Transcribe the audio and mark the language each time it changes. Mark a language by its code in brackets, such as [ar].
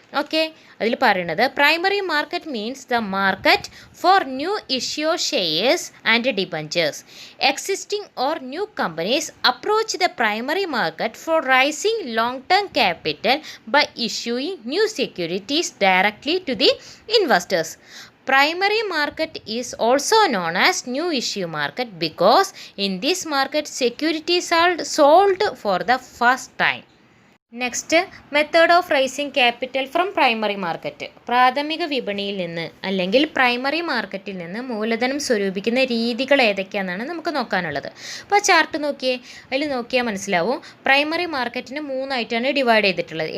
[en] okay, [ml] അതിൽ പറയുന്നത്, [en] Primary market means the market for new issue shares and debentures. Existing or new companies approach the primary market for raising long term capital by issuing new securities directly to the investors. Primary market is also known as new issue market because in this market securities are sold for the first time. Next, method of raising capital from primary market. [ml] പ്രാഥമിക വിപണിയിൽ നിന്ന് അല്ലെങ്കിൽ primary മാർക്കറ്റിൽ നിന്ന് മൂലധനം സ്വരൂപിക്കുന്ന രീതികൾ ഏതൊക്കെയാണെന്നാണ് നമുക്ക് നോക്കാനുള്ളത്. അപ്പോൾ ആ ചാർട്ട് നോക്കിയേ, അതിൽ നോക്കിയാൽ മനസ്സിലാവും, പ്രൈമറി മാർക്കറ്റിന് മൂന്നായിട്ടാണ് ഡിവൈഡ് ചെയ്തിട്ടുള്ളത്.